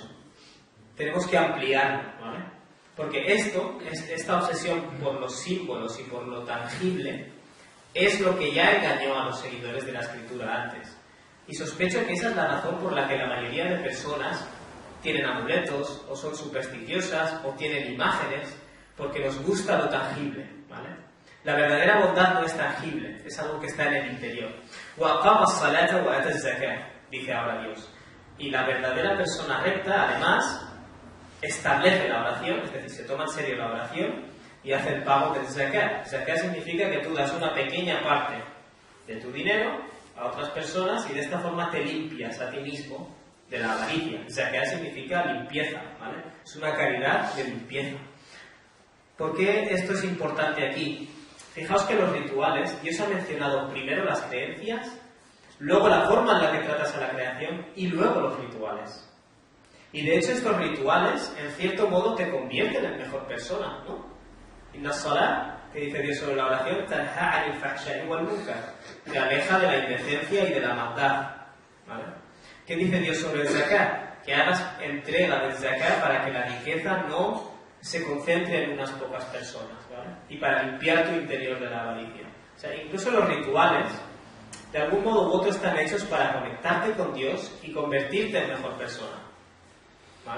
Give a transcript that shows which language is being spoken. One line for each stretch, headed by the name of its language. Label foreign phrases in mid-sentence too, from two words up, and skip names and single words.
Spanish: Tenemos que ampliarlo, ¿vale? Porque esta obsesión por los símbolos y por lo tangible es lo que ya engañó a los seguidores de la Escritura antes. Y sospecho que esa es la razón por la que la mayoría de personas tienen amuletos, o son supersticiosas, o tienen imágenes, porque nos gusta lo tangible, ¿vale? La verdadera bondad no es tangible, es algo que está en el interior.
Arabic: وَأَقَامَ الصَّلَاةَ وَآتَى الزَّكَاةَ,
Spanish: dice ahora Dios. Y la verdadera persona recta, además, establece la oración, es decir, se toma en serio la oración y hace el pago del zakat. Zakat significa que tú das una pequeña parte de tu dinero a otras personas y de esta forma te limpias a ti mismo de la avaricia. Zakat significa limpieza, ¿vale? Es una caridad de limpieza. ¿Por qué esto es importante aquí? Fijaos que los rituales, Dios ha mencionado primero las creencias, luego la forma en la que tratas a la creación y luego los rituales. Y de hecho estos rituales, en cierto modo, te convierten en mejor persona, ¿no?
Arabic: إن الصلاة,
Spanish: que dice Dios sobre la oración,
Arabic: تنهى عن الفحشاء والمنكر,
Spanish: te aleja de la indecencia y de la maldad, ¿vale? ¿Qué dice Dios sobre el zakat? Que hagas entrega del zakat para que la riqueza no se concentre en unas pocas personas, ¿vale? Y para limpiar tu interior de la avaricia. O sea, incluso los rituales, de algún modo u otro, están hechos para conectarte con Dios y convertirte en mejor persona, ¿vale?